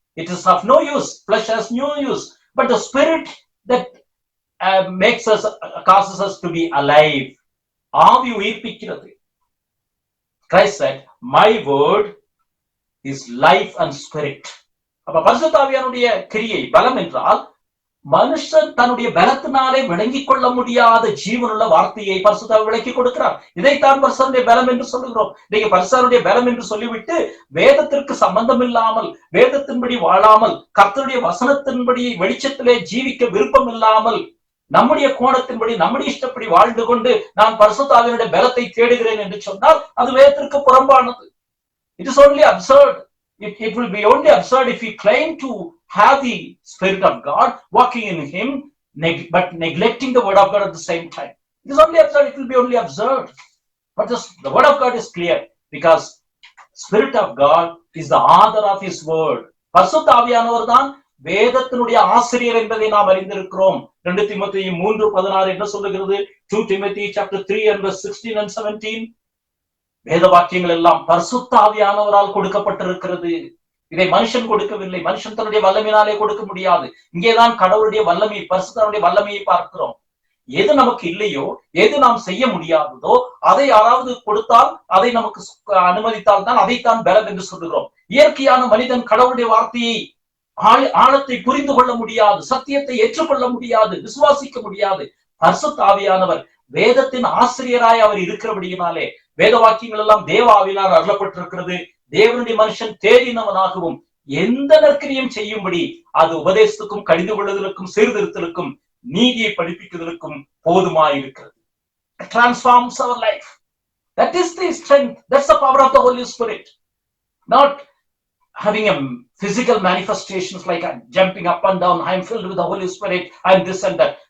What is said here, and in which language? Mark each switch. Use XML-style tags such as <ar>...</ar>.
<en>It is of no use. Flesh has no use, but the spirit that makes us, causes us to be alive.</en> <ta>ஆவி உயிர்ப்பிக்கிறது.</ta> <en>Christ said, my word is life and spirit.</en> <ta>அப்ப பரிசுத்த ஆவியானுடைய கிரியை பலம் என்றால் மனுஷன் தன்னுடைய பலத்தினாலே விளங்கிக் கொள்ள முடியாத ஜீவனுள்ள வார்த்தையை பரிசுத்த ஆவி விளக்கி கொடுக்கிறார். இதைத்தான் பரிசுத்தருடைய பலம் என்று சொல்லுகிறோம். நீங்க பரிசுத்தருடைய பலம் என்று சொல்லிவிட்டு வேதத்திற்கு சம்பந்தம் இல்லாமல், வேதத்தின்படி வாழாமல், கர்த்தருடைய வசனத்தின்படி வெளிச்சத்திலே ஜீவிக்க விருப்பம் இல்லாமல், நம்முடைய கோணத்தின்படி நம்முடைய இஷ்டப்படி வாழ்ந்து கொண்டு நான் பரிசுத்த ஆவியினுடைய பலத்தை தேடுகிறேன் என்று சொன்னால் அது வேதத்திற்கு புறம்பானது.</ta> <en>It is only absurd. It will be only absurd if we claim to have the Spirit of God walking in him, but neglecting the word of God at the same time. It is only absurd. It will be only absurd. But the word of God is clear, because Spirit of God is the author of his word.</en> <ta>பரிசுத்த ஆவியானவர் தான் வேதத்தினுடைய ஆசிரியர் என்பதை நாம் அறிந்திருக்கிறோம். 2 தீமோத்தேயு 3:16 என்ன சொல்லுகிறது?</ta> <en>2 Timothy chapter 3 and verse 16 and 17.</en> <ta>வேத வாக்கியங்கள் எல்லாம் பரிசுத்த ஆவியானவரால் கொடுக்கப்பட்டிருக்கிறது. இதை மனுஷன் கொடுக்கவில்லை. மனுஷன் தன்னுடைய வல்லமையினாலே கொடுக்க முடியாது. இங்கேதான் கடவுளுடைய வல்லமை, பரிசுத்தருடைய வல்லமையை பார்க்கிறோம். எது நமக்கு இல்லையோ, எது நாம் செய்ய முடியாததோ அதை யாராவது கொடுத்தால், அதை நமக்கு அனுமதித்தால் தான் அதைத்தான் பலம் என்று சொல்லுகிறோம். இயற்கையான மனிதன் கடவுளுடைய வார்த்தையை ஆழத்தை புரிந்து கொள்ள முடியாது, சத்தியத்தை ஏற்றுக்கொள்ள முடியாது, விசுவாசிக்க முடியாது. பரிசுத்த ஆவியானவர் வேதத்தின் ஆசிரியராய் அவர் இருக்கிறபடியினாலே வேத வாக்கியங்கள் எல்லாம் தேவ ஆவியினால் அருளப்பட்டிருக்கிறது. தேவனுடைய மனுஷன் தேடினவனாகவும் எந்த நற்கிரியும் செய்யும்படி அது உபதேசத்துக்கும், கடிந்து கொள்ளுதலுக்கும், சீர்திருத்தலுக்கும், நீதியை படிப்பிக்குதலுக்கும் போதுமாயிருக்கிறது.</ta> <en>Transforms our life. That is the strength. That's the power of the Holy Spirit. Not having a physical manifestations like I'm jumping up and down, I'm filled with the Holy Spirit, I'm this and that.</en>